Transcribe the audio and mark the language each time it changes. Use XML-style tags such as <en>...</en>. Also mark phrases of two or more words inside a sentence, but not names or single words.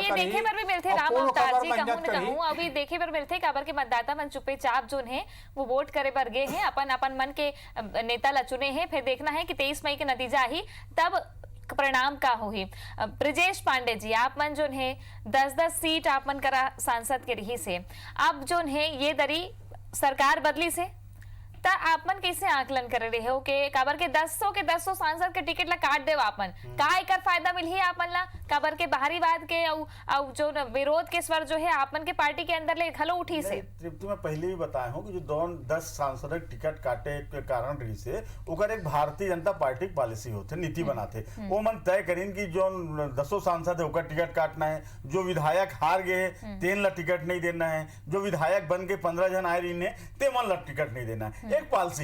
<hne>करी, देखे पर भी मिलते राम अवतार जी कहूं अभी देखे पर मिलते काबर के मतदाता मन चुपे चाप जोन है वो वोट करे पर गए हैं, अपन मन के नेता ला चुने हैं। फिर देखना है कि 23 मई के नतीजा ही तब परिणाम का होही। ब्रिजेश पांडे जी, आप मन जोन है 10-10 सीट आप मन करा सांसद के रही से, अब जोन है ये दरी सरकार बदली से ता आप मन कैसे आकलन कर रहे हो कि काबर के 100 सांसद के टिकट ला काट देव आपन का एकर फायदा मिलही आपन ला, काबर के बाहरी वाद के और जो विरोध के स्वर जो है आपन के पार्टी के अंदर ले खलो उठी से। तृप्ति में पहले भी बताया हूँ कि जो 10 सांसद टिकट काटे के कारण रही से ओकर एक भारतीय जनता पार्टी की पॉलिसी होते, नीति बनाते, वो मन तय करीन कि जो 10 सांसद है ओकर टिकट काटना है, जो विधायक हार गए तेन ला टिकट नहीं देना है, जो विधायक बन के 15 जन आए रही ते मन ला टिकट नहीं देना है, एक पॉलिसी।</hne>